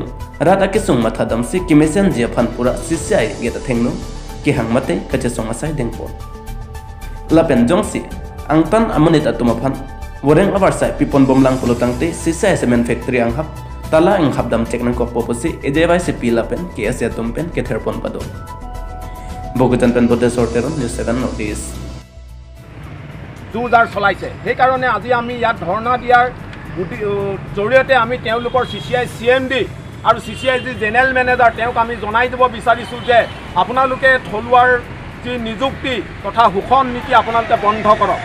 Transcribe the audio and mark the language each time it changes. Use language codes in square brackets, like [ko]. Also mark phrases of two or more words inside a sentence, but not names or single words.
[mjw] rata ke sung matha dam si kimesen jia phan pura CCI geta thengnu ki hang mate kache song asai dengpo lapen jongsi angtan amonit atuma phan woreng awarsai pipon bomlang polotangte CCI Cement Factory anghap tala anghap dam cheknang ko poposi AJYCP lapen KSA atum pen ke therpon pado bogutan pen bote sorteron news 7 notice [as] জুজাৰ চলাইছে সেইকাৰণে আজি আমি ইয়াত ধৰ্ণা দিয়াৰ জৰিয়তে আমি তেওঁলোকৰ CCI CMD আৰু CCI যি জেনেৰেল মেনেজাৰ তেওঁক আমি জনাই দিব বিচাৰিছোঁ যে আপোনালোকে থলুৱাৰ যি নিযুক্তি তথা শোষণ নীতি আপোনালোকে বন্ধ কৰক।